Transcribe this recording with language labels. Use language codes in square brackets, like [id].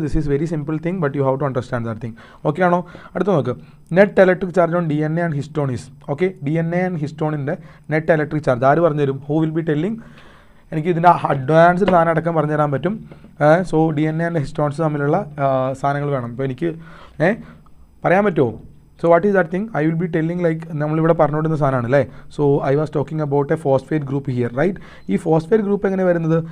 [en] This is very simple thing, but you have to understand that thing. [ml] Okay ആണോ? അടുത്ത് നോക്ക്. [en] Net electric charge on DNA and histones. [ml] Okay, DNA and ഹിസ്റ്റോണിൻ്റെ net electric charge ആര് പറഞ്ഞു തരും? [en] Who will be telling? [ml] എനിക്ക് ഇതിൻ്റെ advanced സാധനം അടക്കം പറഞ്ഞു തരാൻ പറ്റും. സോ DNA ആൻഡ് ഹിസ്റ്റോൺസ് തമ്മിലുള്ള സാധനങ്ങൾ വേണം. ഇപ്പോൾ എനിക്ക് പറയാൻ പറ്റുമോ? [en] So what is that thing? I will be telling like [ml] നമ്മളിവിടെ പറഞ്ഞുകൊണ്ടിരുന്ന സാധനമാണ് അല്ലേ. [en] So I was talking about a phosphate group here, right? [ml] ഈ ഫോസ്ഫേറ്റ് ഗ്രൂപ്പ് എങ്ങനെ വരുന്നത്?